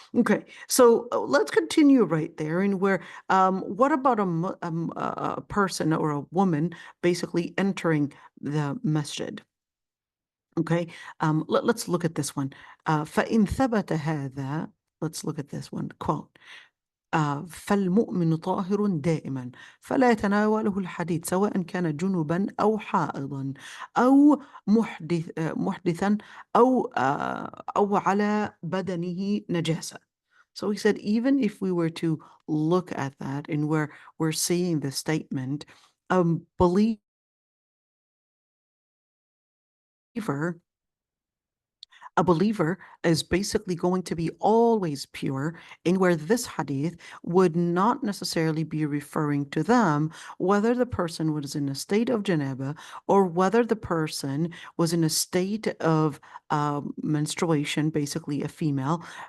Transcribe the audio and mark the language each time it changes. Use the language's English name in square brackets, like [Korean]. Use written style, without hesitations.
[English] Okay, so let's continue right there, and where what about a person or a woman basically entering the masjid? Okay, let's look at this one. [Arabic] فإن ثبت هذا, [English] let's look at this one quote. [Arabic] فالمؤمن طاهر دائما فلا يتناوله الحديث سواء كان جنبا أو حائضا أو محدثا أو على بدنه نجاسة. [English] So he said, even if we were to look at that and where we're seeing the statement, believer a believer is basically going to be always pure, in where this hadith would not necessarily be referring to them, whether the person was in a state of janaba or whether the person was in a state of menstruation, basically a female,